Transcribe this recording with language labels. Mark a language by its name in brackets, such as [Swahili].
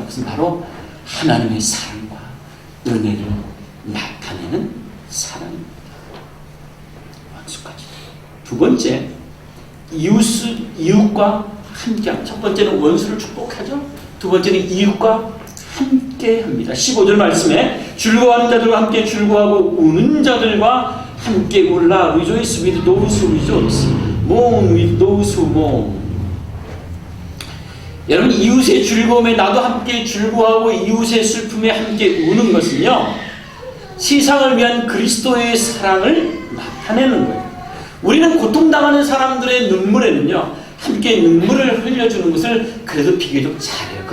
[Korean] 그것은 바로 하나님의 사랑과 은혜를 나타내는 사랑입니다. 원수까지. 두 번째, 이웃과 함께. 첫 번째는 원수를 축복하죠. 두 번째는 이웃과 함께 합니다. 15절 말씀에 즐거워하는 자들과 함께 즐거워하고 우는 자들과 함께 울라. [English] Rejoice with those who rejoice. Mourn with those who mourn. [Korean] 여러분, 이웃의 즐거움에 나도 함께 즐거워하고 이웃의 슬픔에 함께 우는 것은요, 세상을 위한 그리스도의 사랑을 나타내는 거예요. 우리는 고통당하는 사람들의 눈물에는요, 함께 눈물을 흘려주는 것을 그래도 비교적 잘해요.